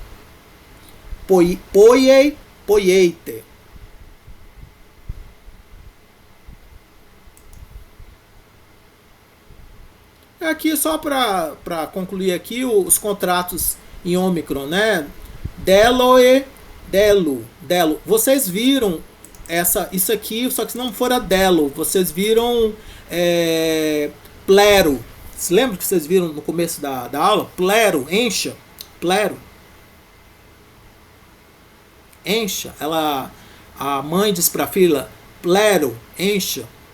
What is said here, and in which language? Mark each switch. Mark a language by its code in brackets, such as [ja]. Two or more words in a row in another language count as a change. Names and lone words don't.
[el] Ποιεί, ποιείτε. [pt] Aqui só para concluir aqui os contratos em Ômicron, né? [el] Δηλώ ε δηλώ, δηλώ. [pt] Vocês viram isso aqui, só que se não for a delo, vocês viram plero. Se lembra que vocês viram no começo da aula? Plero, encha, plero. Encha. A mãe diz para a filha, plero, encha.